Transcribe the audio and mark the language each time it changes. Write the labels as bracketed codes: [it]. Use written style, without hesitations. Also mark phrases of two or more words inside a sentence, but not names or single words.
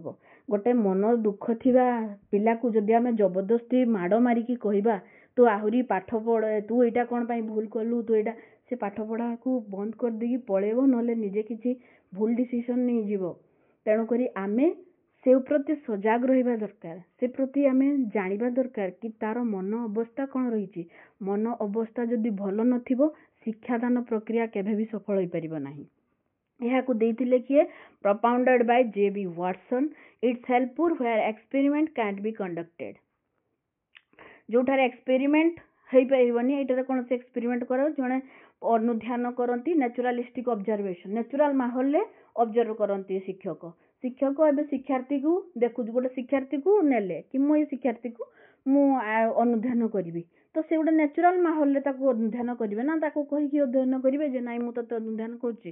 [or] ଗୋଟେ ମନ ଦୁଃଖ ଥିବା ପିଲାକୁ ଯଦି ଆମେ ଜବରଦସ୍ତି ମାଡ଼ ମାରିକି କହିବା ତୁ ଆହୁରି ପାଠ ପଢ, ତୁ ଏଇଟା କଣ ପାଇଁ ଭୁଲ କଲୁ, ତୁ ଏଇଟା, ସେ ପାଠ ପଢାକୁ ବନ୍ଦ କରିଦେଇକି ପଳେଇବ, ନହେଲେ ନିଜେ କିଛି ଭୁଲ ଡିସିସନ ନେଇଯିବ। ତେଣୁକରି ଆମେ ସେ ପ୍ରତି ସଜାଗ ରହିବା ଦରକାର, ସେ ପ୍ରତି ଆମେ ଜାଣିବା ଦରକାର କି ତାର ମନ ଅବସ୍ଥା କଣ ରହିଛି। ମନ ଅବସ୍ଥା ଯଦି ଭଲ ନଥିବ, ଶିକ୍ଷାଦାନ ପ୍ରକ୍ରିୟା କେବେ ବି ସଫଳ ହୋଇପାରିବ ନାହିଁ। ଏହାକୁ ଦେଇଥିଲେ କିଏ, [en] propounded by J.B. Watson. It's helpful where experiment can't be conducted. [or] ଯୋଉଠାରେ ଏକ୍ସପେରିମେଣ୍ଟ ହେଇପାରିବନି, ଏଇଟାରେ କୌଣସି ଏକ୍ସପେରିମେଣ୍ଟ କର, ଜଣେ ଅନୁଧ୍ୟାନ କରନ୍ତି, [en] naturalistic observation, [or] ନ୍ୟାଚୁରାଲ ମାହୋଲରେ ଅବଜର୍ଭ କରନ୍ତି ଶିକ୍ଷକ। ଶିକ୍ଷକ ଏବେ ଶିକ୍ଷାର୍ଥୀକୁ ଦେଖୁଛୁ, ଗୋଟେ ଶିକ୍ଷାର୍ଥୀକୁ ନେଲେ କି ମୁଁ ଏଇ ଶିକ୍ଷାର୍ଥୀକୁ ମୁଁ ଅନୁଧ୍ୟାନ କରିବି, ତ ସେ ଗୋଟେ ନ୍ୟାଚୁରାଲ ମାହୋଲରେ ତାକୁ ଅନୁଧ୍ୟାନ କରିବେ ନା, ତାକୁ କହିକି ଅଧ୍ୟୟନ କରିବେ ଯେ ନାଇଁ ମୁଁ ତତେ ଅନୁଧ୍ୟାନ କରୁଛି।